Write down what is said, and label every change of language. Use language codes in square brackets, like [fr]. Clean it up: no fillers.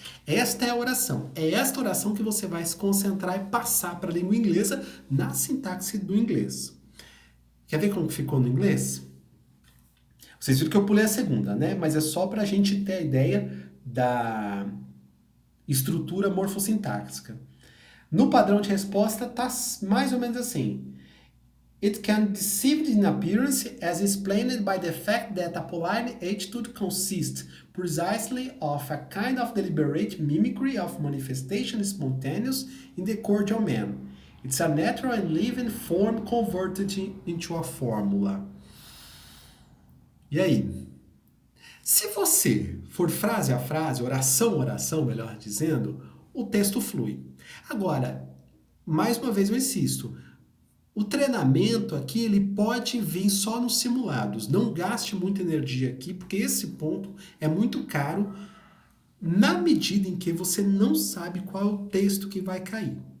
[pt] Esta é a oração. É esta oração que você vai se concentrar e passar para a língua inglesa na sintaxe do inglês. Quer ver como ficou no inglês? Vocês viram que eu pulei a segunda, né? Mas é só para a gente ter a ideia da estrutura morfossintáxica. No padrão de resposta está mais ou menos assim. [en] It can deceive in appearance as explained by the fact that a polite attitude consists precisely of a kind of deliberate mimicry of manifestation spontaneous in the cordial man. It's a natural and living form converted into a formula. [pt] E aí? Se você for frase a frase, oração a oração, melhor dizendo, o texto flui. Agora, mais uma vez eu insisto, o treinamento aqui ele pode vir só nos simulados. Não gaste muita energia aqui, porque esse ponto é muito caro na medida em que você não sabe qual é o texto que vai cair.